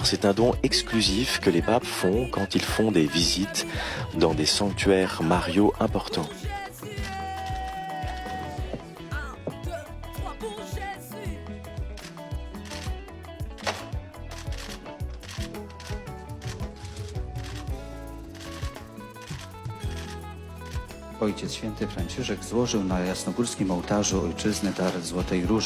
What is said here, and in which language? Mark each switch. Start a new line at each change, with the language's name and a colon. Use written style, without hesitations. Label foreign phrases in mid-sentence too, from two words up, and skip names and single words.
French: C'est un don exclusif que les papes font quand ils font des visites dans des sanctuaires mariaux importants.
Polish: Ojciec Święty Franciszek złożył na jasnogórskim ołtarzu ojczyzny dar Złotej Róży.